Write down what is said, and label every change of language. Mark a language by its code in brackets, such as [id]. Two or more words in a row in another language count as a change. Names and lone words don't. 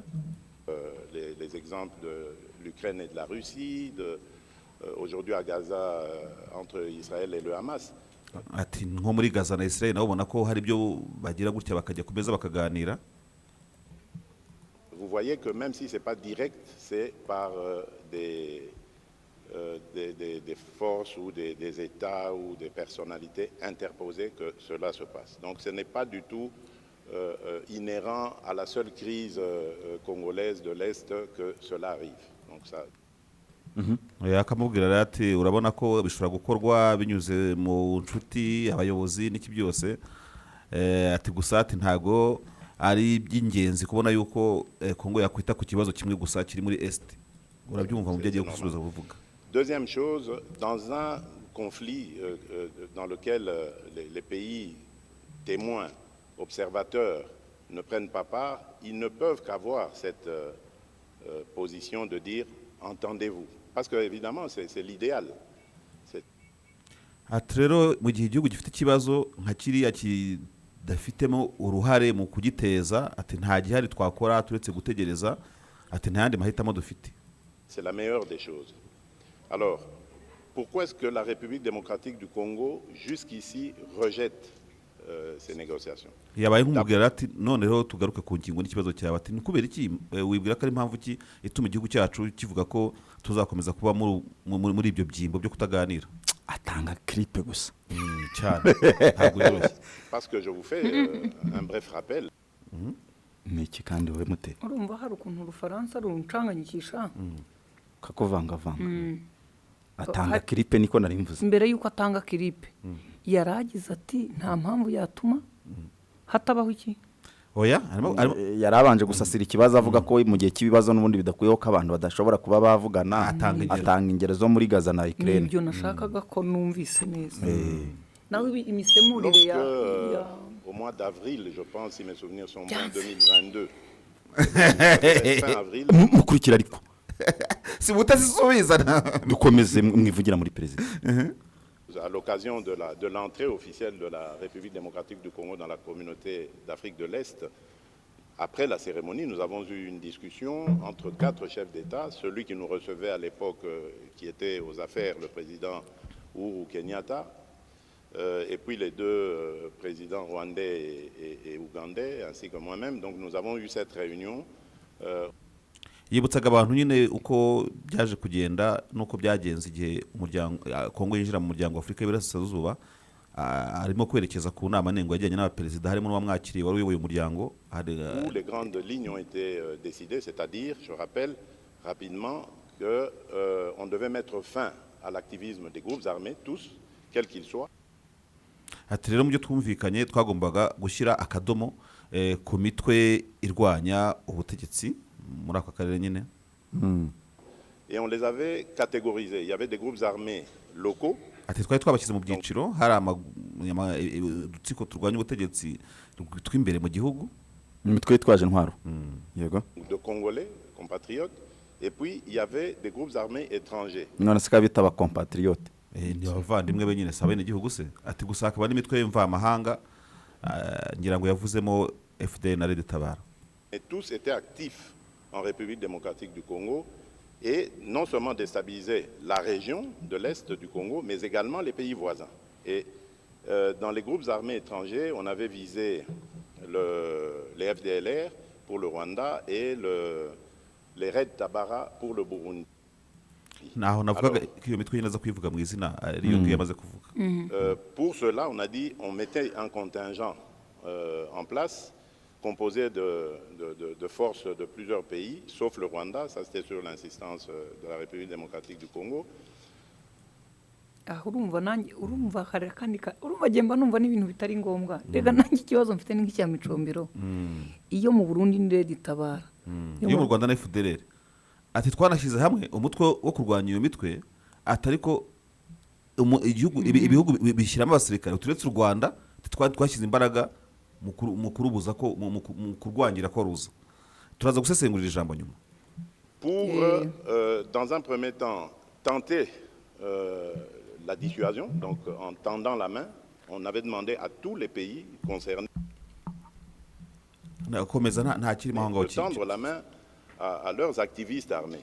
[fr] Les exemples de l'Ukraine et de la Russie, aujourd'hui à Gaza entre Israël et le Hamas. [rw] Ati nko muri Gaza na Israel nabo ubona ko hari byo bagira gutya bakajya kumeza bakaganira. [fr] Vous voyez que même si ce n'est pas direct, c'est par des forces ou des États ou des personnalités interposées que cela se passe. Donc ce n'est pas du tout inhérent à la seule crise congolaise de l'Est que cela arrive. Donc ça. [rw] Akamubwira ati urabona ko bishobora gukorwa binyuze mu nshuti abayobozi n'iki byose ati gusa ati ntago ari by'ingenzi kubona yuko Kongo yakwita ku kibazo kimwe gusa kiri muri Est. Urabyumva mu byagiye gusubiza kuvuga. [fr] Deuxième chose, dans un conflit dans lequel les pays témoins, observateurs ne prennent pas part, ils ne peuvent qu'avoir cette position de dire entendez-vous. Parce que évidemment c'est l'idéal. [rw] Ati rero mu gihe igihugu gifite ikibazo nka kiriya kidafitemo uruhare mu kugiteza ati nta gihari twakora turetse gutegereza ati nta yandi mahitamo dufite. [fr] C'est la meilleure des choses. Alors, pourquoi est-ce que la République démocratique du Congo, jusqu'ici, rejette ces négociations? [rw] Yabaye nk'umubwira ati none rero tugaruke ku ngingo n'ikibazo cyawe ati ni kubera iki wibwira ko ari impamvu ki ituma igihugu cyacu kivuga ko tuzakomeza kuba muri ibyo byimbo byo kutaganira? atanga clip gusa cyane ntabwo yoroshye. [fr] Parce que je vous fais un bref rappel. [rw] niki kandi we mute urumva hari ukuntu urufaransa runcanganyikisha kakuvangavanga atanga clip niko nari mvuze mbere yuko atanga clip yaragize ati nta mpamvu yatuma hatabaho iki. Oya yarabanje gusasira ikibazo avuga ko mu gihe cy'ibibazo n'ubundi bidakwiyeho ko abantu badashobora kuba bavugana atanga ingero zo muri Gaza na Ukraine. Nibyo nashakaga ko numvise neza. Nawe imisemurire ya [fr] au mois d'avril, je pense, si mes souvenirs sont bons, 2022. Fin avril. [rw] Mukurikira ariko si mutazisubizana dukomeze mwivugira muri president. [fr] À l'occasion de l'entrée officielle de la République démocratique du Congo dans la communauté d'Afrique de l'Est, après la cérémonie, nous avons eu une discussion entre 4 chefs d'État, celui qui nous recevait à l'époque, qui était aux affaires, le président Uhuru Kenyatta, et puis les 2 présidents rwandais et ougandais, ainsi que moi-même. Donc nous avons eu cette réunion. [rw] yibutsaga abantu nyine uko byaje kugenda n'uko byagenze igihe umuryango Kongo yinjira mu muryango wa Afurika y'Iburasirazuba. Arimo kwerekeza ku nama nengo yajyanye n'abaperezida harimo n'uwamwakiriye wari uyoboye umuryango. [fr] Où les grandes lignes ont été décidées, c'est-à-dire, je rappelle rapidement que on devait mettre fin à l'activisme des groupes armés, tous, quels qu'ils soient. [rw] Ati rero mu byo twumvikanye twagombaga gushyira akadomo ku mitwe irwanya ubutegetsi muri ako karere nyine. [fr] Et on les avait catégorisés. Il y avait des groupes armés locaux. [rw] Ati twari twabashyize mu byiciro hari udutsiko turwanya ubutegetsi tw'imbere mu gihugu, imitwe yitwaje intwaro yego, [fr] de Congolais compatriotes, et puis il y avait des groupes armés étrangers. [rw] none se kabita aba compatriotes ni abavandimwe be nyine saba n'igihugu se. Ati gusa hakaba n'imitwe y'imvamahanga ngira ngo yavuzemo FDL na Red Tabara. [fr] Et tous étaient actifs en République démocratique du Congo et non seulement déstabilisaient la région de l'Est du Congo, mais également les pays voisins. Et dans les groupes armés étrangers, on avait visé les FDLR pour le Rwanda et les Red Tabara pour le Burundi. [rw] Naho navuga ko iyo mitwe yinaza kwivuga mu izina ariyo yamaze kuvuga. [fr] Pour cela, on a dit on mettait un contingent en place composé de forces de plusieurs pays, sauf le Rwanda, ça c'était sur l'insistance de la République démocratique du Congo. [rw] urumva kare kandi urumva gemba numva n'ibintu bitari ngombwa rega nanjye ikibazo mfite n'icya Micombero iyo mu Burundi ndede itabara iyo mu Rwanda na FDLR. Ati twanashyize hamwe umutwe wo kurwanya iyo mitwe, atariko ibihugu bishyiramo abasirikare turetse u Rwanda twashyize imbaraga mu kurubuza ko mu kurwangira ko ruza. Turaza gusesengurira ijambo nyuma. [fr] Pour dans un premier temps tenter la dissuasion, donc en tendant la main, on avait demandé à tous les pays concernés de tendre la main à leurs activistes armés.